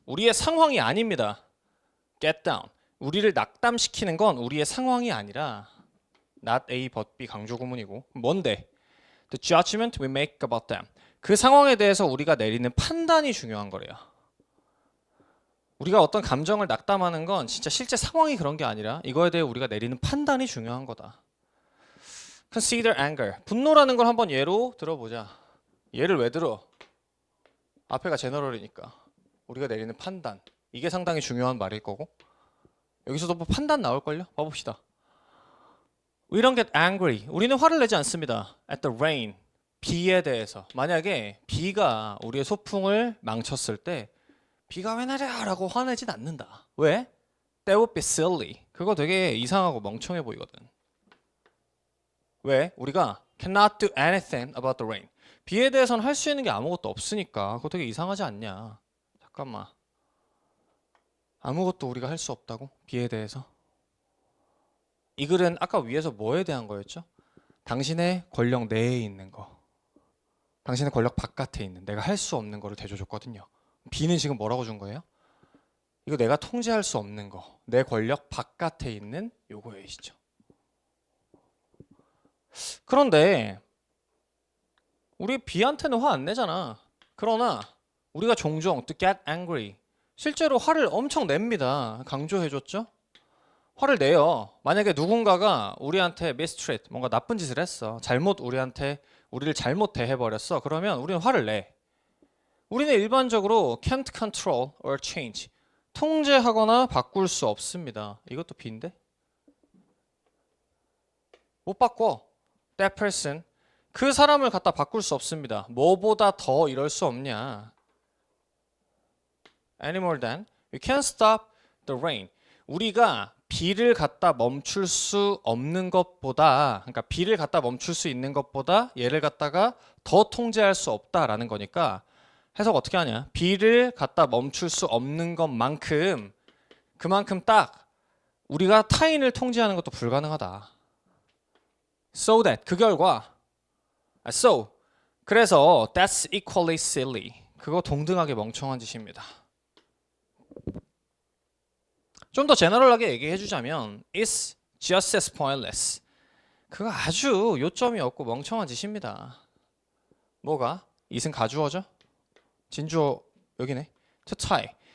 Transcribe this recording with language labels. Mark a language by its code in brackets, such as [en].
[ko] 우리의 상황이 아닙니다. [en] Get down. [ko] 우리를 낙담시키는 건 우리의 상황이 아니라 [en] not A but B [ko] 강조 구문이고 뭔데? [en] The judgment we make about them. [ko] 그 상황에 대해서 우리가 내리는 판단이 중요한 거래요. 우리가 어떤 감정을 낙담하는 건 진짜 실제 상황이 그런 게 아니라 이거에 대해 우리가 내리는 판단이 중요한 거다. [en] Consider anger. [ko] 분노라는 걸 한번 예로 들어보자. 예를 왜 들어? 앞에가 제너럴이니까 우리가 내리는 판단, 이게 상당히 중요한 말일 거고 여기서도 뭐 판단 나올걸요? 봐봅시다. [en] We don't get angry. [ko] 우리는 화를 내지 않습니다. [en] At the rain. [ko] 비에 대해서. 만약에 비가 우리의 소풍을 망쳤을 때 비가 왜 내려? 라고 화내진 않는다. 왜? [en] That would be silly. [ko] 그거 되게 이상하고 멍청해 보이거든. 왜? 우리가 [en] cannot do anything about the rain. [ko] 비에 대해서는 할 수 있는 게 아무것도 없으니까 그거 되게 이상하지 않냐. 잠깐만. 아무것도 우리가 할 수 없다고? 비에 대해서? 이 글은 아까 위에서 뭐에 대한 거였죠? 당신의 권력 내에 있는 거. 당신의 권력 바깥에 있는 내가 할 수 없는 거를 대줘줬거든요. B는 지금 뭐라고 준 거예요? 이거 내가 통제할 수 없는 거. 내 권력 바깥에 있는 요거이시죠. 그런데 우리 B한테는 화 안 내잖아. 그러나 우리가 종종 [en] to get angry [ko] 실제로 화를 엄청 냅니다. 강조해줬죠? 화를 내요. 만약에 누군가가 우리한테 mistreat, 뭔가 나쁜 짓을 했어. 우리를 잘못 대해버렸어. 그러면 우리는 화를 내. [en] 우리는 일반적으로 can't control or change. [ko] 통제하거나 바꿀 수 없습니다. 이것도 B인데? 못 바꿔. [en] That person. [ko] 그 사람을 갖다 바꿀 수 없습니다. 뭐보다 더 이럴 수 없냐. [en] Any more than you can't stop the rain. [ko] 우리가 비를 갖다 멈출 수 없는 것보다, 그러니까 비를 갖다 멈출 수 있는 것보다 얘를 갖다가 더 통제할 수 없다라는 거니까 해석 어떻게 하냐? 비를 갖다 멈출 수 없는 것만큼 그만큼 딱 우리가 타인을 통제하는 것도 불가능하다. [en] So that [ko] 그 결과 [en] so [ko] 그래서 [en] that's equally silly. [ko] 그거 동등하게 멍청한 짓입니다. 좀 더 제너럴하게 얘기해 주자면 [en] it's just as pointless. [ko] 그거 아주 요점이 없고 멍청한 짓입니다. 뭐가? it은 가주어죠? 진주어 여기네. to tie.